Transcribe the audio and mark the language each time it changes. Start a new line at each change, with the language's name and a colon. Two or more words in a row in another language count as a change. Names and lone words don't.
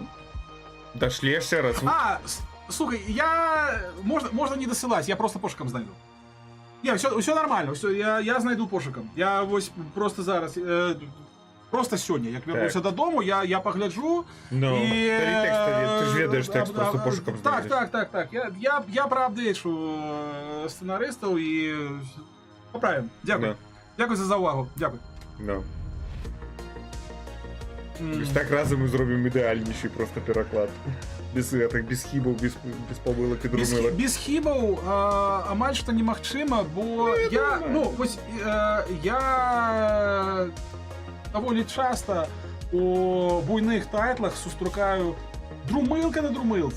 Belarusian: Дошли яшчэ раз.
Ukrainian: Слухай, можно не досылать, я просто пошукам знайду. Не, все нормально, я знайду пошукам. Я вось просто зараз, просто сёння, як вернуся додому, я погляджу. Ну, ты ж ведаеш текст, просто пошукам знайдеш. Так.
Belarusian: Я проапдейчу сценаристаў і поправим.
Ukrainian: Дякую. Дякую за увагу. Дякую.
Belarusian: Так разом мы зробім ідэальнейшы просто пераклад. Без хібаў, без памылак і друмылак. Без хібаў амаль што немагчыма, бо я даволі часта у буйных тайтлах сустракаю друмылка на друмылцы.